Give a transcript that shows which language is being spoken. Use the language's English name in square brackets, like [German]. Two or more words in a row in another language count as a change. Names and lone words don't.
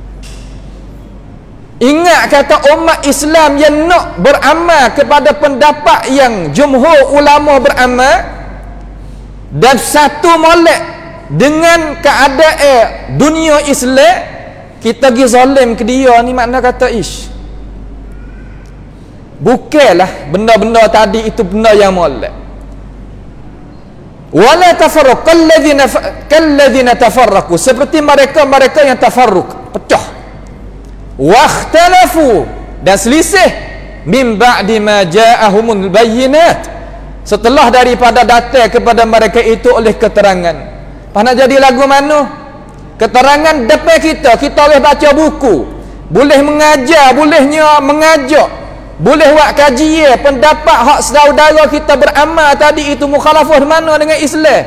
[Malay] Ingat kata umat Islam yang nak beramal kepada pendapat yang jumhur ulama beramal, dan satu molek dengan keadaan dunia Islam, kita pergi zalim ke dia ni, makna kata ish, bukanlah benda-benda tadi itu benda yang molek. [Arabic] ولا تفرق كالذين تفرقوا, [Malay] seperti mereka yang tafarruq, pecah. Wakhtalafu, dan selisih, [Arabic] من بعد ما جاءهم البينات, [Malay] setelah daripada datang kepada mereka itu oleh keterangan. Nak jadi lagu mana? Keterangan depan kita boleh baca buku, boleh mengajar, bolehnya mengajak, boleh buat kajian pendapat hak saudara kita beramal tadi itu mukhalafah mana dengan Islam.